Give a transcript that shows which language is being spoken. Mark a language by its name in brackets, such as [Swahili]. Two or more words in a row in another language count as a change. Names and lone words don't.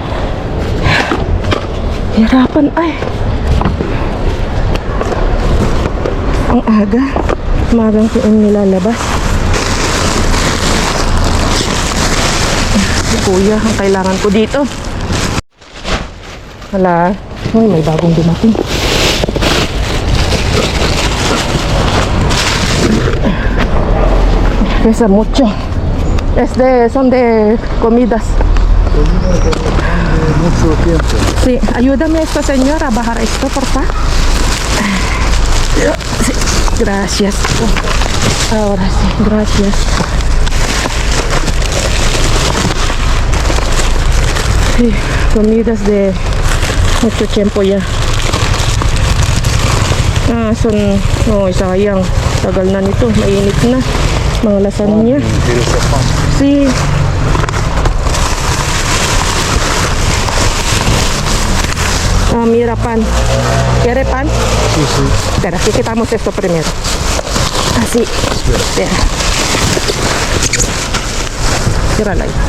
[Filipino] Hirapan ay. Ang aga. Magang ko yung nilalabas. Kuya, ang kailangan ko dito. Wala. Uy, may bagong dumating. [Spanish] Pesa mucho. Son de comidas. Mucho tiempo. Sí, ayúdame a esta señora a bajar esto, por favor. Sí, gracias. Ahora sí, gracias. Sí, comidas de mucho tiempo ya. Son, [Filipino] sayang. Tagal na nito, mainit na. Mga lasagna. [Spanish] Sí. Mira pan. ¿Quiere pan? Sí, sí. Espera, aquí quitamos esto primero. Así. Espera. Cierrala ahí.